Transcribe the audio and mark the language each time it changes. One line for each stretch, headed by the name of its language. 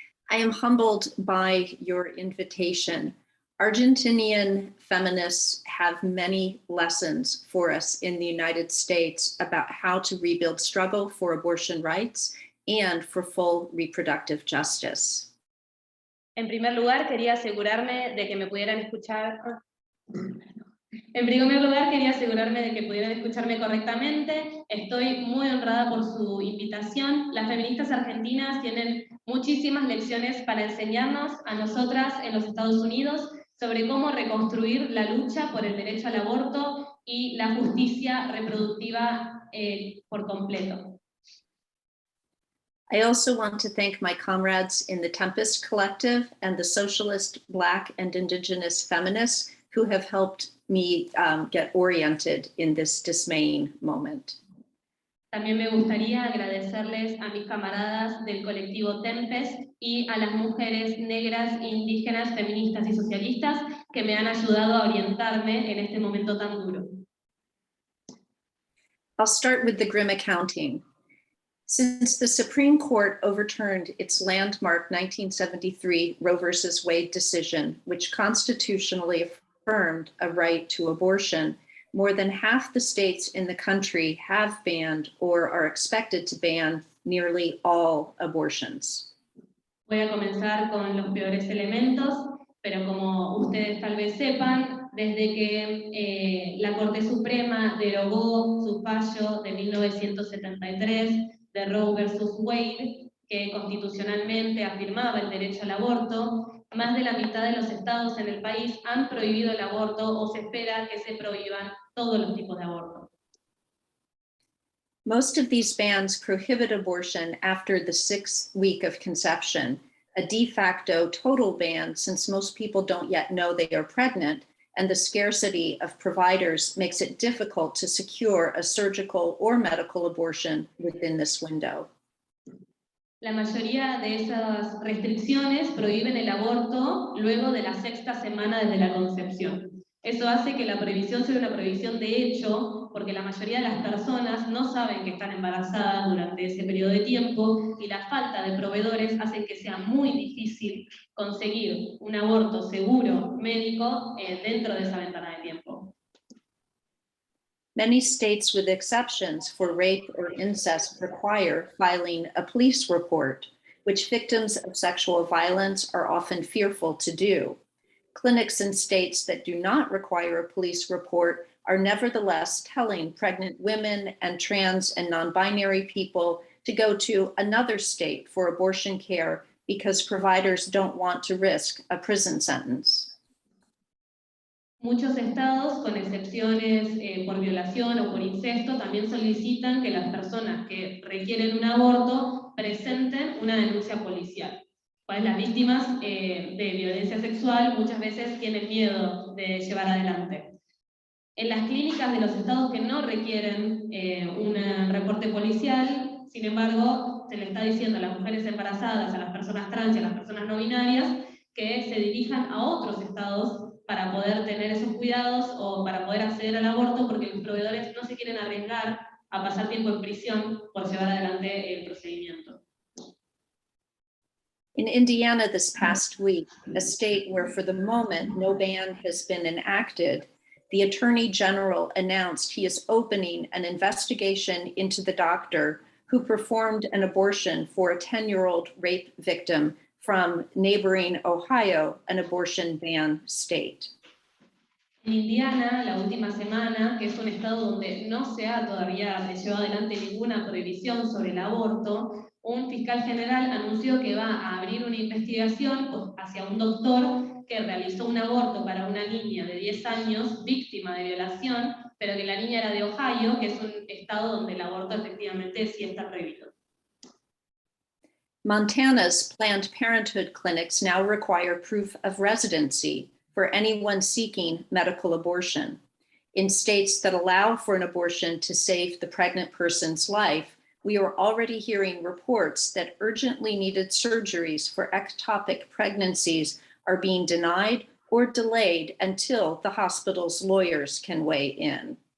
English: I am humbled by your invitation. Argentinian feminists have many lessons for us in the United States about how to rebuild struggle for abortion rights and for full reproductive justice.
Spanish: En primer lugar, quería asegurarme de que me pudieran escuchar. En primer lugar, quería asegurarme de que pudieran escucharme correctamente. Estoy muy honrada por su invitación. Las feministas argentinas tienen muchísimas lecciones para enseñarnos a nosotras en los Estados Unidos sobre cómo reconstruir la lucha por el derecho al aborto y la justicia reproductiva por completo.
English: I also want to thank my comrades in the Tempest Collective and the socialist Black and Indigenous feminists who have helped me get oriented in this dismaying moment.
Spanish: También me gustaría agradecerles a mis camaradas del colectivo Tempest y a las mujeres negras, indígenas, feministas y socialistas que me han ayudado a orientarme en este momento tan duro.
English: I'll start with the grim accounting. Since the Supreme Court overturned its landmark 1973 Roe v. Wade decision, which constitutionally affirmed a right to abortion, more than half the states in the country have banned or are expected to ban nearly all abortions.
Spanish: Voy a comenzar con los peores elementos, pero como ustedes tal vez sepan, desde que la Corte Suprema derogó su fallo de 1973 de Roe versus Wade, que constitucionalmente afirmaba el derecho al aborto, más de la mitad de los estados en el país han prohibido el aborto o se espera que se prohíban todos los tipos de aborto.
English: Most of these bans prohibit abortion after the 6th week of conception, a de facto total ban since most people don't yet know they are pregnant, and the scarcity of providers makes it difficult to secure a surgical or medical abortion within this window.
Spanish: La mayoría de esas restricciones prohíben el aborto luego de la 6ª semana desde la concepción. Eso hace que la prohibición sea una prohibición de hecho, porque la mayoría de las personas no saben que están embarazadas durante ese periodo de tiempo y la falta de proveedores hace que sea muy difícil conseguir un aborto seguro médico dentro de esa ventana de tiempo.
English: Many states with exceptions for rape or incest require filing a police report, which victims of sexual violence are often fearful to do. Clinics in states that do not require a police report are nevertheless telling pregnant women and trans and non-binary people to go to another state for abortion care because providers don't want to risk a prison sentence.
Spanish: Muchos estados, con excepciones por violación o por incesto, también solicitan que las personas que requieren un aborto presenten una denuncia policial. Pues las víctimas de violencia sexual muchas veces tienen miedo de llevar adelante. En las clínicas de los estados que no requieren un reporte policial, sin embargo, se le está diciendo a las mujeres embarazadas, a las personas trans y a las personas no binarias que se dirijan a otros estados para poder tener esos cuidados o para poder acceder al aborto, porque los proveedores no se quieren arriesgar a pasar tiempo en prisión por llevar adelante el procedimiento.
English: In Indiana this past week, a state where for the moment no ban has been enacted, the Attorney General announced he is opening an investigation into the doctor who performed an abortion for a 10-year-old rape victim from neighboring Ohio, an abortion ban state.
Spanish: En Indiana, la última semana, que es un estado donde no se ha todavía llevado adelante ninguna prohibición sobre el aborto, un fiscal general anunció que va a abrir una investigación hacia un doctor que realizó un aborto para una niña de 10 años, víctima de violación, pero que la niña era de Ohio, que es un estado donde el aborto efectivamente sí está prohibido.
English: Montana's Planned Parenthood clinics now require proof of residency for anyone seeking medical abortion. In states that allow for an abortion to save the pregnant person's life, we are already hearing reports that urgently needed surgeries for ectopic pregnancies are being denied or delayed until the hospital's lawyers can weigh in.